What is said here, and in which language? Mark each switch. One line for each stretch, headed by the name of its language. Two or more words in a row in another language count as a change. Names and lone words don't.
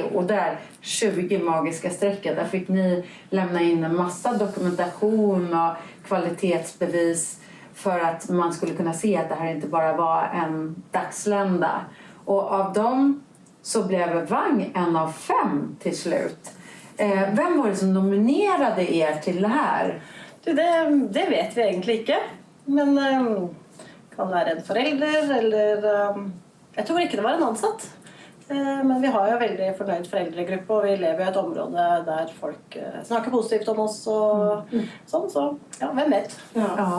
Swedish: Och där 20 magiska strecket, där fick ni lämna in en massa dokumentation och kvalitetsbevis för att man skulle kunna se att det här inte bara var en dagslända. Och av dem så blev Vang en av 5 till slut. Vem var det som nominerade er till det här?
Norwegian: Det vet vi egentlig ikke. Men kan være en forelder, eller jeg tror ikke det var en ansatt. Men vi har jo veldig fornøyd foreldregruppe, og vi lever i et område der folk snakker positivt om oss og sånn, så ja, hvem vet? Ja,